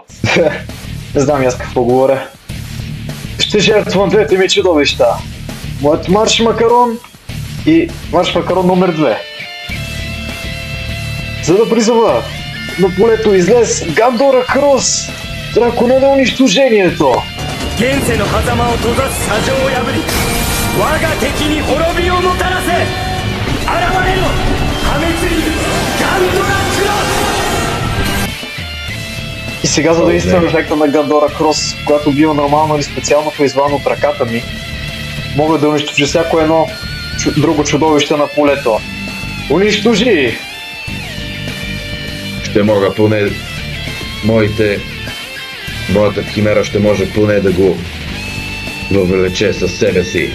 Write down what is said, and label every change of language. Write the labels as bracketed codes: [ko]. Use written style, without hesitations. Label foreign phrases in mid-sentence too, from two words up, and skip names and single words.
[bg] Не знам аз какво говоря. Ще жертвам двете ми чудовища. Моят Марш Макарон и Марш Макарон номер 2. За да призова на полето излез Гандора Крос, дракона на унищожението. [ja] 現世の狭間を閉ざす砂上を破り我が敵に滅びをもたらせ。現れろ破滅にガンドラクロス。 [bg] И сега за да действам ефекта на Гандора Крос, когато бива нормално или специално призван от ръката ми, мога да унищожа всяко едно друго чудовище на полето. Унищожи! Ще мога поне моята химера ще може поне да го въвлече със себе си.